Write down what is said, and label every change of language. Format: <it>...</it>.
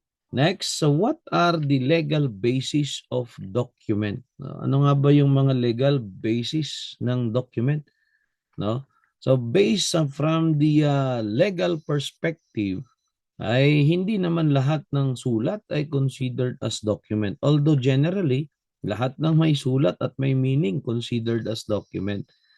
<en>Next, so what are the legal basis of document?</en> <tl>Ano nga ba yung mga legal basis ng document? No?</tl> <en>So based from the legal perspective,</en> <tl>ay hindi naman lahat ng sulat ay considered as document.</tl> <en>Although generally,</en> <tl>lahat ng may sulat at may</tl> <en>meaning considered as document.</en>